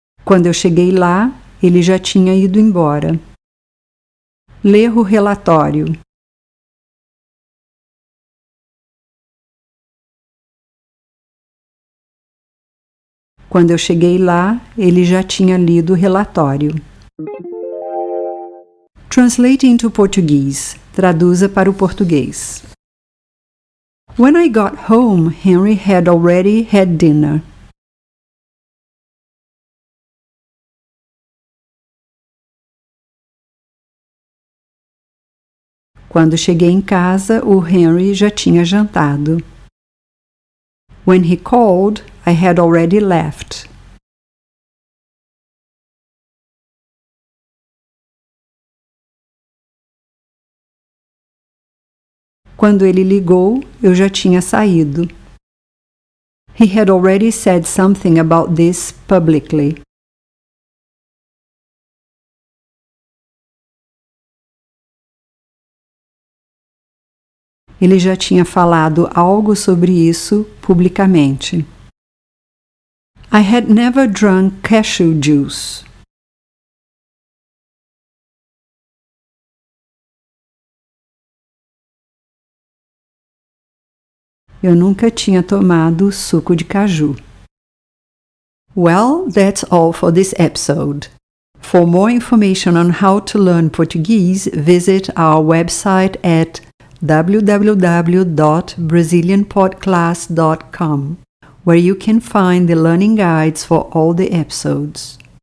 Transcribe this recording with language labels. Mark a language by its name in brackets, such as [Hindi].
[Portuguese] Quando eu cheguei lá, ele já tinha ido embora. Ler o relatório. Quando eu cheguei lá, ele já tinha lido o relatório. [English] Translate into Portuguese. [Portuguese] Traduza para o português. [English] When I got home, Henry had already had dinner. [Portuguese] Quando cheguei em casa, o Henry já tinha jantado. [English] When he called, I had already left. [Portuguese] Quando ele ligou, eu já tinha saído. [English] He had already said something about this publicly. [Portuguese] Ele já tinha falado algo sobre isso publicamente. [English] I had never drunk cashew juice. [Portuguese] Eu nunca tinha tomado suco de caju. [English] Well, that's all for this episode. For more information on how to learn Portuguese, visit our website at www.brazilianpodclass.com, where you can find the learning guides for all the episodes.